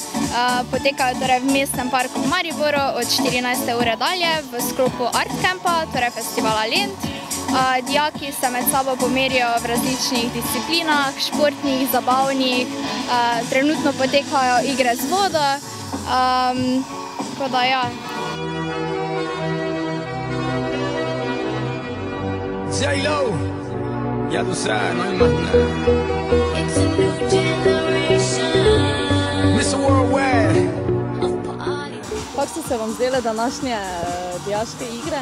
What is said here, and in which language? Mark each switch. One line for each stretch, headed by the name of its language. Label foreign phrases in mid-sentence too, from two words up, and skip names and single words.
Slovenian: Potekajo torej v mestnem parku v Mariboru od 14. ure dalje v sklopu Art Campa, torej festivala Lent. Dijaki se med sabo pomerijo v različnih disciplinah, športnih, zabavnih. Trenutno potekajo igre z vodo. Tako da ja.
Spanish: J-Lo, ya tú sabes, no hay más nada. Mr. Worldwide.
Slovenian: Kako so se vam zdele današnje dijaške igre?